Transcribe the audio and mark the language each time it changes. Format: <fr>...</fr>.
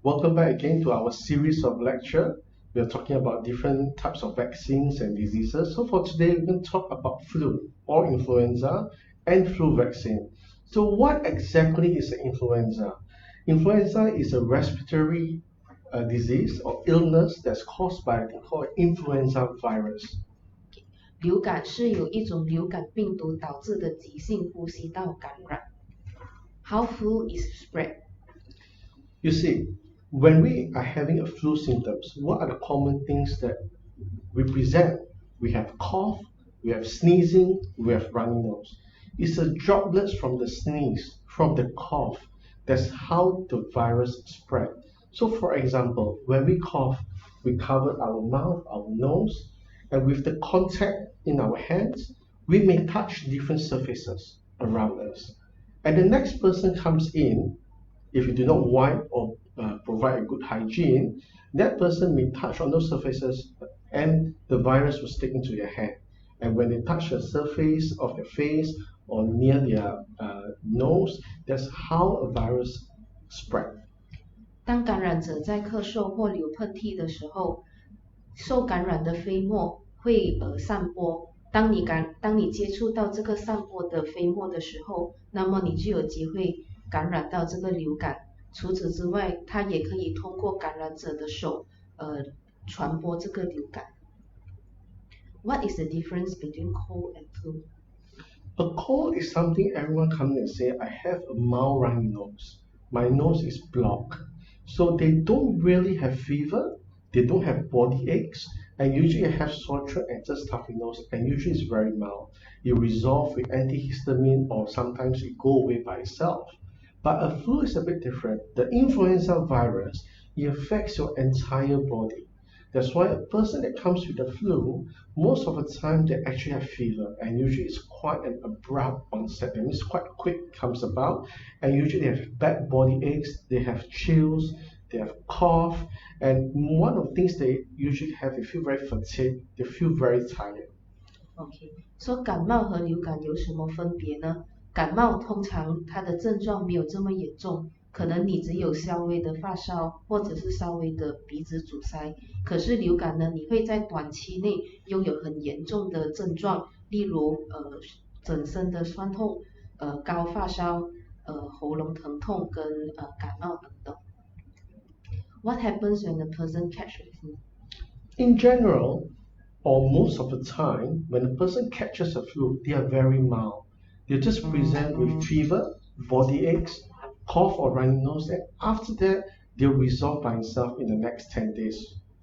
<en>Welcome back again to our series of lecture. We are talking about different types of vaccines and diseases. So for today, we're going to talk about flu or influenza and flu vaccine. So what exactly is influenza? Influenza is a respiratory disease or illness that's caused by a thing called influenza virus.</en> <zh>流感是由一种流感病毒导致的急性呼吸道感染。</zh> <en>How flu is spread? You see, when we are having a flu symptoms, what are the common things that we present? We have cough, we have sneezing, we have runny nose. It's the droplets from the sneeze, from the cough. That's how the virus spread. So for example, when we cough, we cover our mouth, our nose, and with the contact in our hands, we may touch different surfaces around us. And the next person comes in, if you do not wipe or provide a good hygiene, that person may touch on those surfaces and the virus will stick into your hand. And when they touch the surface of their face or near their nose, that's how a virus spread.</en> <zh>当感染者在咳嗽或流喷嚏的时候，受感染的飞沫会散播。当你接触到这个散播的飞沫的时候，那么你就有机会感染到这个流感。除此之外，它也可以通过感染者的手传播这个流感。</zh> <en>What is the difference between cold and flu? A cold is something everyone comes and say, I have a mild runny nose. My nose is blocked. So they don't really have fever, they don't have body aches, and usually have sore throat and just stuffy nose, and usually it's very mild. You resolve with antihistamine or sometimes it go away by itself. But a flu is a bit different. The influenza virus, it affects your entire body. That's why a person that comes with the flu, most of the time they actually have fever, and usually it's quite an abrupt onset. That means quite quick comes about, and usually they have bad body aches, they have chills, they have cough, and one of the things they usually have, they feel very fatigued, they feel very tired.</en> <zh>OK，说感冒和流感有什么分别呢？感冒通常它的症状没有这么严重，可能你只有稍微的发烧，或者是稍微的鼻子阻塞。可是流感呢，你会在短期内拥有很严重的症状，例如整身的酸痛、高发烧、喉咙疼痛跟感冒等等。</zh> <en>What happens when a person catch the flu? In general, or most of the time, when a person catches a flu, they are very mild. They just present with fever, body aches, cough or runny nose, and after that, they'll resolve by itself in the next 10 days.</en>